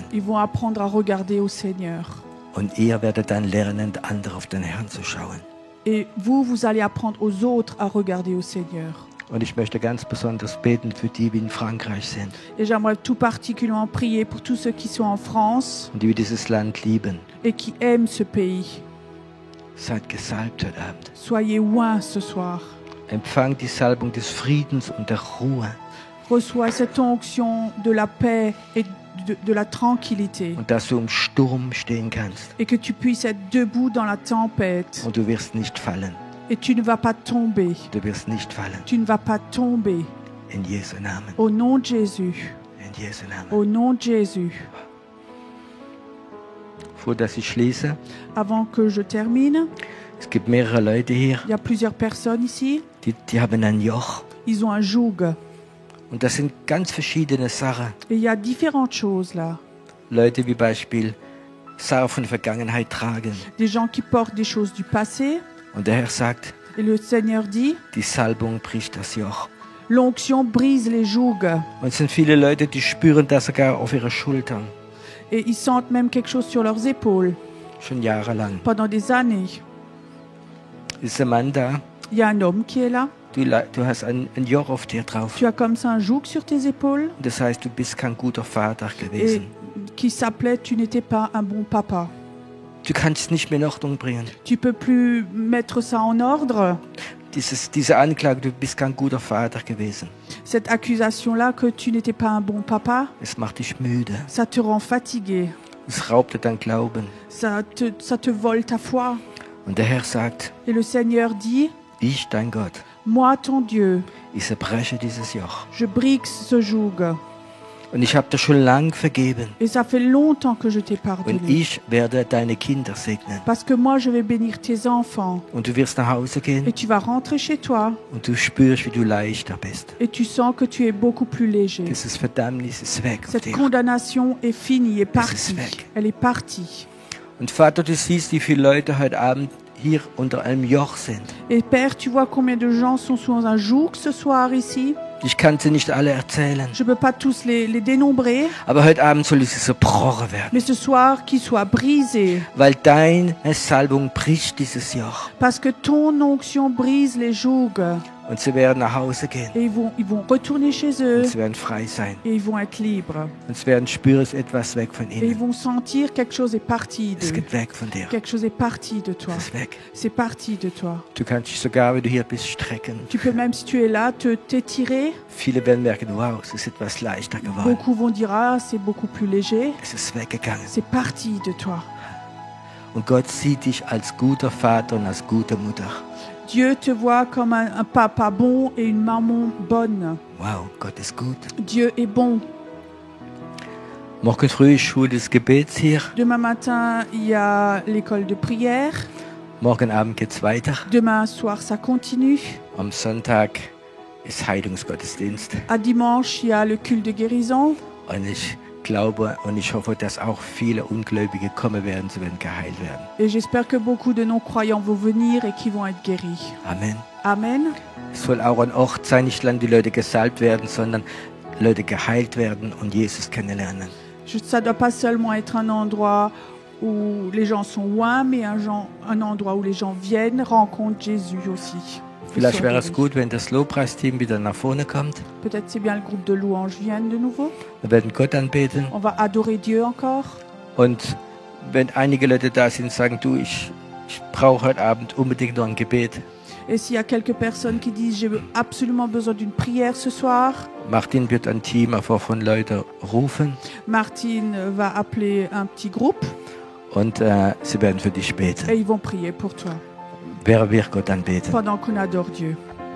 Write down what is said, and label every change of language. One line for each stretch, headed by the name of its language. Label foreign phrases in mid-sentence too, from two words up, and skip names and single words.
French: Ils vont apprendre à regarder au Seigneur.
German: Und ihr werdet dann lernen, andere auf den Herrn zu schauen.
French: Et vous, vous allez apprendre aux autres à regarder au Seigneur.
German: Und ich möchte ganz besonders beten für die, die in Frankreich sind
French: Et j'aimerais tout particulièrement prier pour tous ceux qui sont en France
German: und die dieses Land lieben.
French: et qui aiment ce pays.
German: Seid gesalbt heute Abend.
French: Soyez oints ce soir.
German: Empfangt die Salbung des Friedens und der Ruhe.
French: Reçois cette onction de la paix et de la tranquillité.
German: Und dass du im Sturm stehen kannst.
French: Et que tu puisses être debout dans la tempête.
German: Und du wirst nicht fallen.
French: Et tu ne vas pas tomber.
German: Du wirst nicht fallen.
French: Tu ne vas pas tomber.
German: In Jesu Namen.
French: Au nom de Jésus.
German: In Jesu Namen.
French: Au nom de Jésus.
German: Vor dass ich schließe,
French: Avant que je termine,
German: es gibt mehrere Leute hier,
French: il y a plusieurs personnes ici.
German: die haben ein Joch.
French: Ils ont un joug.
German: Und das sind ganz verschiedene Sachen.
French: Et il y a différentes choses là.
German: Leute wie Beispiel Sachen von der Vergangenheit tragen.
French: Des gens qui portent des choses du passé.
German: Und der Herr sagt,
French: Et le Seigneur dit,
German: die Salbung bricht das Joch.
French: l'onction brise les jougs.
German: Und es sind viele Leute, die spüren das sogar auf ihre Schultern.
French: Et ils sentent même quelque chose sur leurs épaules
German: Schon jahrelang.
French: pendant des années.
German: Ist der Mann da?
French: Il y a un homme qui est là.
German: Du hast ein Joch auf dir drauf.
French: Tu as comme ça un joug sur tes épaules.
German: Und das heißt, du bist kein guter Vater
French: Et
German: gewesen.
French: qui s'appelait tu n'étais pas un bon papa.
German: Du kannst es nicht mehr in Ordnung bringen.
French: Tu peux plus mettre ça en ordre.
German: Diese Anklage, du bist kein guter Vater gewesen.
French: Cette accusation-là que tu n'étais pas un bon papa,
German: Es macht dich müde.
French: ça te rend fatigué.
German: Es raubt dir dein Glauben.
French: Ça te vole ta foi.
German: Und der Herr sagt,
French: Et le Seigneur dit,
German: ich, dein Gott,
French: moi ton Dieu,
German: ich zerbreche dieses Joch.
French: je brise ce joug.
German: Und ich habe dir schon lang vergeben.
French: Et ça fait longtemps que je t'ai
German: Und
French: pardonné.
German: ich werde deine Kinder segnen.
French: Parce que moi, je vais bénir tes enfants.
German: Und du wirst nach Hause
French: Et
German: gehen
French: tu vas rentrer chez toi.
German: und du spürst, wie du leichter bist.
French: Et tu sens que tu es beaucoup plus léger.
German: Dieses Verdammnis ist weg auf
French: Cette
German: dir.
French: condamnation est finie, est
German: Das ist
French: partie.
German: weg.
French: Elle est partie.
German: Und Vater, du siehst, wie viele Leute heute Abend hier unter einem Joch sind.
French: Et Père, tu vois combien de gens sont sous un joug ce soir ici.
German: Ich kann sie nicht alle erzählen.
French: Je ne peux pas tous les dénombrer,
German: Aber heute Abend soll es zerbrochen werden.
French: mais ce soir, qu'ils soient brisés.
German: Weil deine Salbung bricht dieses Joch.
French: Parce que ton onction brise les jougs.
German: Und sie werden nach Hause gehen.
French: Et ils vont retourner chez eux.
German: Und sie werden frei sein.
French: Et ils vont être libres.
German: Und sie werden spüren, es ist etwas weg von
French: Et ils
German: ihnen.
French: vont sentir quelque chose est parti
German: Es
French: d'eux.
German: geht weg von dir.
French: Quelque chose est parti de toi.
German: Es ist weg.
French: C'est parti de toi.
German: Du kannst dich sogar, wenn du hier bist, strecken.
French: Tu peux même, si tu es là, t'étirer.
German: Viele werden merken, wow, es ist etwas leichter geworden.
French: Beaucoup vont dire, ah, c'est beaucoup plus léger.
German: Es ist weggegangen.
French: C'est parti de toi.
German: Und Gott sieht dich als guter Vater und als gute Mutter.
French: Dieu te voit comme un papa bon et une maman bonne.
German: Wow, Gott ist gut.
French: Dieu est bon.
German: Morgen früh ist Schule des Gebets hier.
French: Demain matin, il y a l'école de prière.
German: Morgen Abend geht's weiter.
French: Demain soir, ça continue.
German: Am Sonntag ist Heilungsgottesdienst.
French: À dimanche, il y a le culte de guérison.
German: Und ich glaube und ich hoffe, dass auch viele Ungläubige kommen werden, sie werden geheilt werden.
French: Et j'espère que beaucoup de non-croyants vont venir et qui vont être guéris.
German: Amen.
French: Amen.
German: Es soll auch ein Ort sein, nicht lang die Leute gesalbt werden, sondern Leute geheilt werden und Jesus kennenlernen.
French: Ça ne doit pas seulement être un endroit où les gens sont loin, mais un endroit où les gens viennent, rencontrent Jésus aussi.
German: Vielleicht wäre es gut, wenn das Lobpreisteam wieder nach vorne kommt.
French: Peut-être c'est bien le groupe de louanges vienne de nouveau.
German: Wir werden Gott anbeten.
French: On va adorer Dieu encore.
German: Und wenn einige Leute da sind, sagen, du, ich brauche heute Abend unbedingt noch ein Gebet.
French: Et s'il y a quelques personnes qui disent j'ai absolument besoin d'une prière ce soir,
German: Martin wird ein Team von Leuten rufen
French: Martine va appeler un petit groupe
German: und sie werden für dich beten.
French: et ils vont prier pour toi
German: Wer wird Gott anbeten?
French: pendant qu'on adore Dieu.